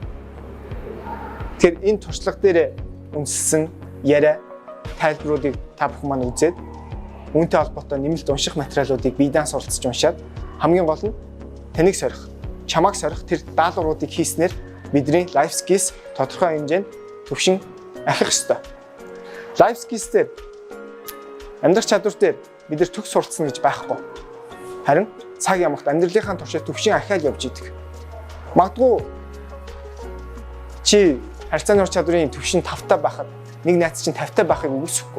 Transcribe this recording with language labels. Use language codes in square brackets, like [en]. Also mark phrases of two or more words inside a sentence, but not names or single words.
[mn] Тэгэхээр энэ туршлага дээр үндэслэн яриа тайлбаруудыг та бүхэн маань үзээд үүнтэй холбоотой нэмэлт унших материалуудыг биедан суралцж уншаад хамгийн гол нь таныг сорих, чамайг сорих тэр даалгавруудыг хийснээр бидний [en] life skills [mn] тодорхой хэмжээнд төвшин ахих ёстой. [en] Life skills [mn] дээр амьдрах чадвар дээр бид нар төгс суралцсан гэж байхгүй. Харин цаг ямагт амьдралынхаа туршид төвшин ахиад явж идэг. Магадгүй чи харьцааны ур чадварын төвшин 5-таа байхад нэг найз чинь 50-таа байхыг үгүйсэхгүй.